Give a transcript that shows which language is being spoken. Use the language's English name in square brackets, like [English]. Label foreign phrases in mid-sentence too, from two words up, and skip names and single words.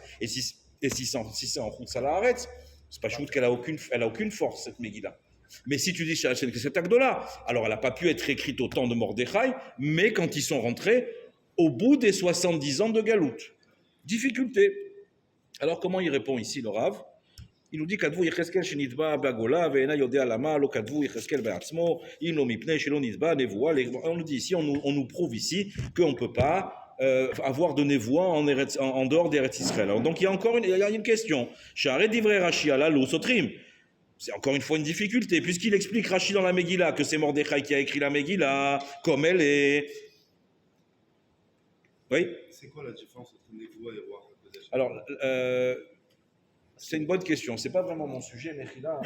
[French] Et si c'est en [Hebrew] חוץ לארץ, [French] c'est pas chouette qu'elle a aucune force, cette Megillah. Mais si tu dis chez Hachem que c'est Agdola, alors elle n'a pas pu être écrite au temps de Mordechai, mais quand ils sont rentrés, au bout des 70 ans de Galout. Difficulté. Alors comment il répond ici, le Rav? Il nous dit [Hebrew] כתבו יחזקאל שנתבע בגולה ואינה יודע למה לא כתבו יחזקאל בעצמו אם לא מפני שלא נתבע נבואה. [French] On nous dit ici, on nous prouve ici qu'on ne peut pas avoir de névoie en dehors d'Eretz Israël. Alors, donc il y a une question. [Hebrew] שהרי דברי רש"י הללו סותרים. [French] C'est encore une fois une difficulté, puisqu'il explique Rashi dans la Megillah que c'est Mordechai qui a écrit la Megillah, comme elle est. Oui? C'est quoi la différence entre névoie et [Hebrew] רוח הקודש? [French] Alors, c'est une bonne question. C'est pas vraiment mon sujet, mais là.